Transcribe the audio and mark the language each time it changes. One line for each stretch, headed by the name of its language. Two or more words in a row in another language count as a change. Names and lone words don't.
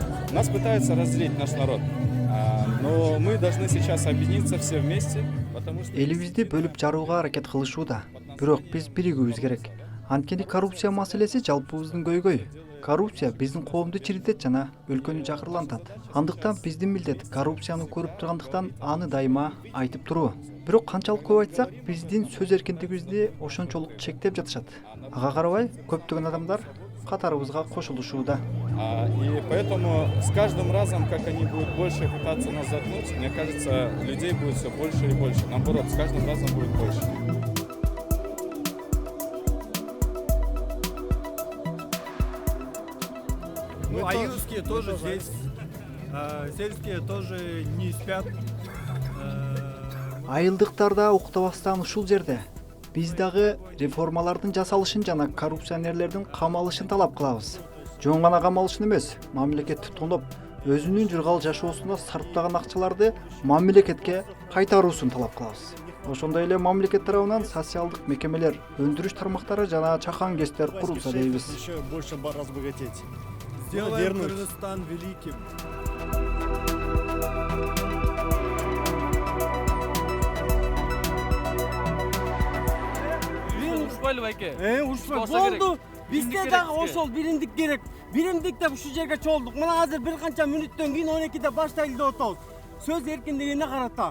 Russian: Нас пытаются разделить наш народ. Но мы должны сейчас объединиться все вместе, потому что...
Kyrgyz: Элибизди бөлүп жарууга аракет кылышууда. Бирок биз биригүүбүз керек. Анткени коррупция маселеси жалпыбыздын көйгөй. Коррупция биздин коомду чиритет жана өлкөнү жакырлантат. Андыктан биздин милдет коррупцияны көрүп тургандыктан аны дайыма айтып туруу. Бирок канчалык көп айтсак, биздин сөз эркиндигибизди ошончолук чектеп жатышат. Ага карабай, көптөгөн адамдар катарыбызга кошулушууда.
Russian: И поэтому с каждым разом, как они будут больше пытаться нас заткнуть, мне кажется, людей будет все больше и больше. Наоборот, с каждым разом будет больше. Ну, аилские тоже здесь, сельские тоже не спят.
Kyrgyz: Айылдыктар да уктабастан ушул жерде. Биз дагы реформалардын жасалышын жана коррупционерлердин камалышын талап кылабыз. Жөн гана камалышын эмес, мамлекет туткундоп, өзүнүн жыргал жашоосуна сарптаган акчаларды мамлекетке кайтаруусун талап кылабыз. Ошондой эле мамлекет тарабынан социалдык мекемелер, өндүрүш тармактары жана чакан кесиптер курулса дейбиз.
Russian: Еще больше разбогатеть. Сделаем Кыргызстан великим.
Kyrgyz: Ушпайлы байке. Болду. Бизде дагы ошол биримдик керек. Биримдик деп ушул жерге чогулдук. Мына азыр бир канча мүнөттөн кийин 12-де баштайлы деп атабыз. Сөз эркиндигине карата.